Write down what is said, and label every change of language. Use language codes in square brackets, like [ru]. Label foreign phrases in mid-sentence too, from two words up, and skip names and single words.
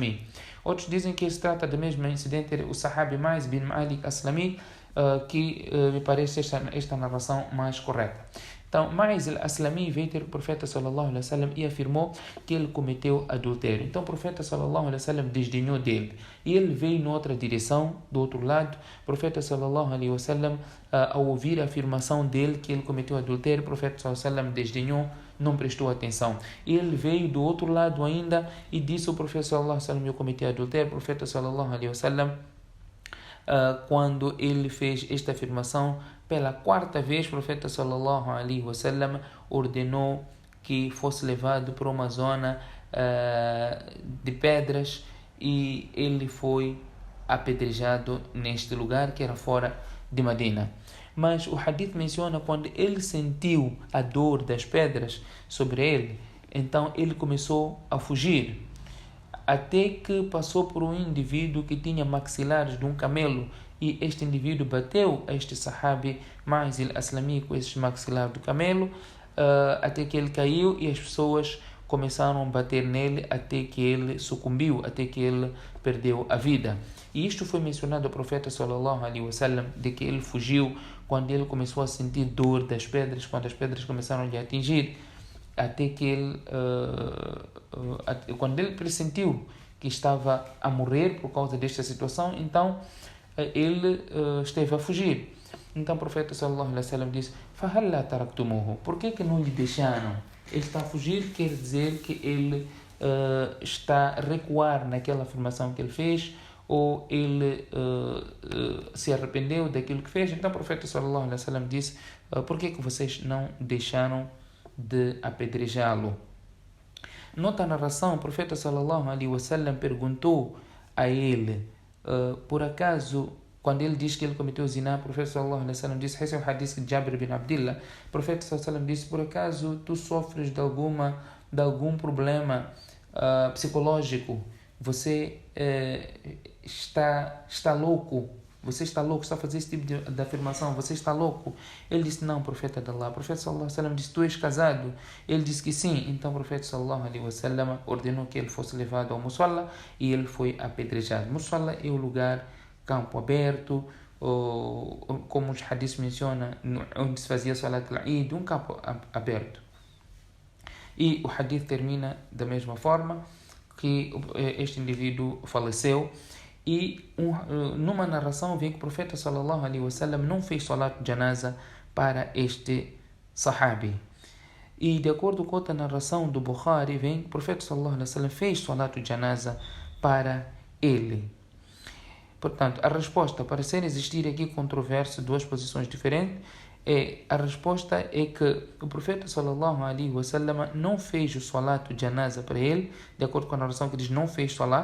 [pt] Outros dizem que se trata do mesmo incidente, o sahabi Ma'iz bin Malik Aslami que me parece esta narração mais correta. Então, Ma'iz al-Aslami veio ter o profeta [ar] صلى الله عليه وسلم [pt] e afirmou que ele cometeu adultério. Então, o profeta [ar] صلى الله عليه وسلم [pt] desdenhou dele. E ele veio noutra direção, do outro lado. O profeta [ar] صلى الله عليه وسلم, [pt] ao ouvir a afirmação dele que ele cometeu adultério, o profeta [ar] صلى الله عليه وسلم [pt] desdenhou, não prestou atenção. Ele veio do outro lado ainda e disse ao profeta [ar] صلى الله عليه وسلم: [pt] eu cometi adultério. O profeta [ar] صلى الله عليه وسلم, [pt] quando ele fez esta afirmação pela quarta vez, o profeta [ar] صلى الله عليه وسلم [pt] ordenou que fosse levado para uma zona de pedras e ele foi apedrejado neste lugar que era fora de Medina. Mas o hadith menciona quando ele sentiu a dor das pedras sobre ele, então ele começou a fugir, até que passou por um indivíduo que tinha maxilares de um camelo e este indivíduo bateu a este sahabi Ma'iz al-Aslami com esses maxilares do camelo, até que ele caiu e as pessoas começaram a bater nele até que ele sucumbiu, até que ele perdeu a vida. E isto foi mencionado ao profeta [ar] صلى الله عليه وسلم, [pt] de que ele fugiu quando ele começou a sentir dor das pedras, quando as pedras começaram a lhe atingir, até que ele, quando ele pressentiu que estava a morrer por causa desta situação, então ele esteve a fugir. Então o profeta [ar] صلى الله عليه وسلم [pt] disse: [ar] "فهلا تركتموه?" [pt] Por que não lhe deixaram? Ele está a fugir, quer dizer que ele está a recuar naquela afirmação que ele fez, ou ele se arrependeu daquilo que fez. Então o profeta [ar] صلى الله عليه وسلم [pt] disse: por que vocês não deixaram de apedrejá-lo? Nota a narração, o profeta [ar] صلى الله عليه وسلم [pt] perguntou a ele, por acaso, quando ele diz que ele cometeu zina, o profeta [ar] صلى الله عليه وسلم [pt] disse, esse é o hadith de Jabir bin Abdullah, o profeta [ar] صلى الله عليه وسلم [pt] disse: por acaso tu sofres de algum problema psicológico? Você está louco? Você está louco? Está a fazer esse tipo de afirmação? Você está louco? Ele disse: não, profeta de Allah. O profeta [ar] صلى الله عليه وسلم [pt] disse: tu és casado? Ele disse que sim. Então o profeta [ar] صلى الله عليه وسلم [pt] ordenou que ele fosse levado ao Musalla e ele foi apedrejado. Musalla é o lugar, campo aberto, como os hadiths mencionam, onde se fazia [ar] صلاة العيد, [pt] um campo aberto. E o hadith termina da mesma forma, que este indivíduo faleceu. E numa narração vem que o profeta [ar] صلى الله عليه وسلم [pt] não fez [ar] صلاة الجنازة [pt] para este sahabi. E de acordo com outra narração do Bukhari, vem que o profeta [ar] صلى الله عليه وسلم [pt] fez [ar] صلاة الجنازة [pt] para ele. Portanto, a resposta, parecer existir aqui controvérsia, duas posições diferentes, a resposta é que o profeta [ar] صلى الله عليه وسلم [pt] não fez o [ar] صلاة الجنازة [pt] para ele, de acordo com a narração que diz não fez salat.